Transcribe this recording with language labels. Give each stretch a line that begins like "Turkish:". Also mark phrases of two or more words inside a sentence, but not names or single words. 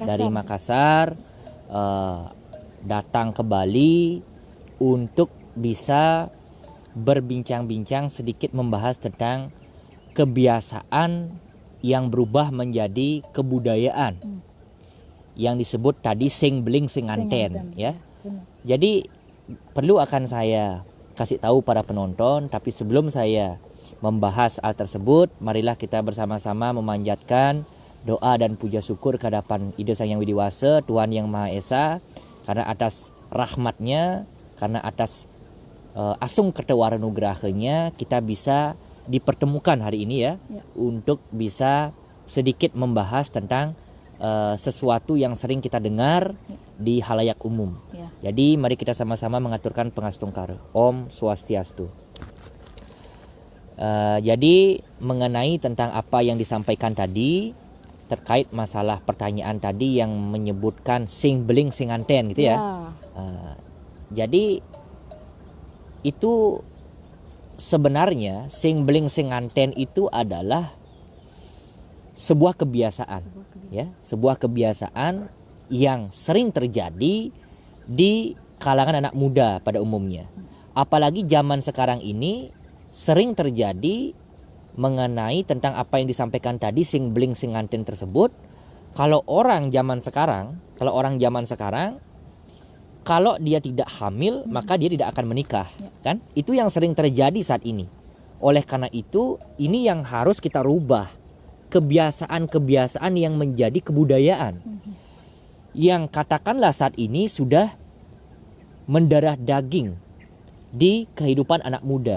Indonesian: Dari Makassar datang ke Bali untuk bisa berbincang-bincang sedikit membahas tentang kebiasaan yang berubah menjadi kebudayaan. Yang disebut tadi
Balinese: sing beling sing anten
Indonesian: ya. Benar. Jadi perlu akan saya kasih tahu para penonton, tapi sebelum saya membahas hal tersebut, marilah kita bersama-sama memanjatkan doa dan puja syukur ke hadapan Ida Sang Yang Widiwasa, Tuhan Yang Maha Esa, karena atas rahmatnya, karena atas asung ketewara nugrahanya kita bisa dipertemukan hari ini ya. Untuk bisa sedikit membahas tentang sesuatu yang sering kita dengar di halayak umum. Jadi mari kita sama-sama mengaturkan pengastungkara.
Balinese: Om Swastiastu.
Indonesian: Jadi mengenai tentang apa yang disampaikan tadi terkait masalah pertanyaan tadi yang menyebutkan
Balinese: sing beling sing anten
Indonesian: gitu ya. Jadi itu sebenarnya
Balinese: sing beling sing anten
Indonesian: itu adalah sebuah kebiasaan. Ya, sebuah kebiasaan yang sering terjadi di kalangan anak muda pada umumnya. Apalagi zaman sekarang ini sering terjadi mengenai tentang apa yang disampaikan tadi
Balinese: sing beling sing anten
Indonesian: tersebut. Kalau orang zaman sekarang, kalau dia tidak hamil maka dia tidak akan menikah, kan? Itu yang sering terjadi saat ini. Oleh karena itu, ini yang harus kita rubah. Kebiasaan-kebiasaan yang menjadi kebudayaan yang katakanlah saat ini sudah mendarah daging di kehidupan anak muda.